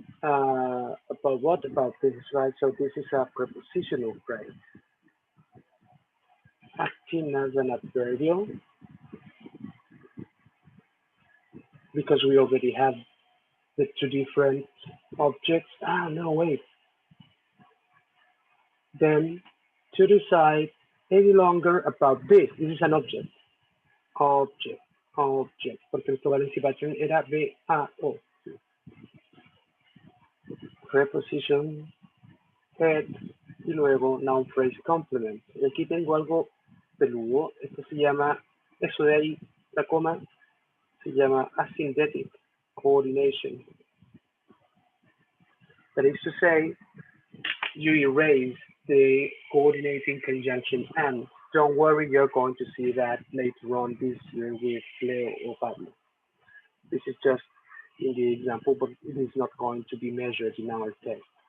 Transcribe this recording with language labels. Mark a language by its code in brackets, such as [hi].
[en] About what about this, right? So this is a prepositional phrase acting as an adverbial because we already have the two different objects. No, wait. Then to decide any longer about this. This is an object. Object. [es] Porque nuestra participación era B-A-O. [en] Preposition, head, [es] y luego [en] noun phrase complement. [es] Y aquí tengo algo peludo. Esto se llama, eso de ahí, la coma, se llama asynthetic coordination. [en] That is to say, you erase the coordinating conjunction and. Don't worry, you're going to see that later on this year with Leo or Pablo. This is just in the example, but it is not going to be measured in our test.